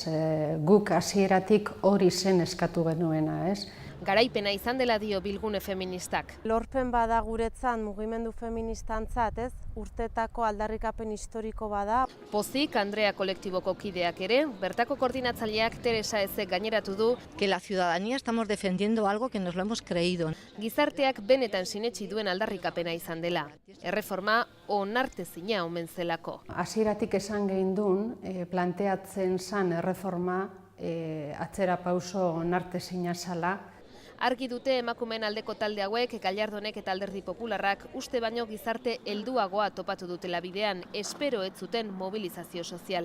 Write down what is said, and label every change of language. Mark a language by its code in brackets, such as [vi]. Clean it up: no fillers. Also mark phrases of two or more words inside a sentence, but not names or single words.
[eu] Guk hasieratik hori zen eskatu genuena, ez? Garaipena izan dela dio Bilgune feministak. Lorpen bada guretzat mugimendu feministantzat, ez? Urtetako aldarrikapen historiko bada. Pozik Andrea kolektiboko kideak ere, bertako koordinatzaileak Teresa Ezek gaineratu du [es] que la ciudadanía estamos defendiendo algo que nos lo hemos creído. [eu] Gizarteak benetan sinetsi duen aldarrikapena izan dela. Erreforma onartezina omen zelako. Hasieratik esan geundun, planteatzen zan erreforma atzera pauso onartezina zala. Argi dute emakumeen aldeko talde hauek, Gallardonek eta Alderdi Popularrak uste baino gizarte helduagoa topatu dutela bidean, espero ez zuten mobilizazio soziala.